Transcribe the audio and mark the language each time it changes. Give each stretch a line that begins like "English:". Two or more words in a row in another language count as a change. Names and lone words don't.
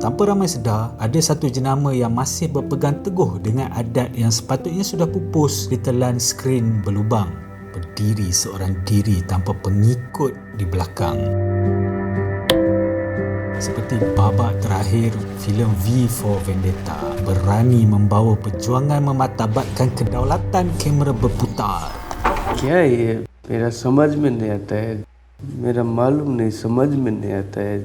Malay: Tanpa ramai sedar, ada satu jenama yang masih berpegang teguh dengan adat yang sepatutnya sudah pupus ditelan skrin berlubang. Berdiri seorang diri tanpa pengikut di belakang. Seperti babak terakhir filem V for Vendetta, berani membawa perjuangan memartabatkan kedaulatan kamera berputar.
Hindi: क्या ये मेरा समझ में नहीं आता है, मेरा मालूम नहीं, समझ में नहीं आता है.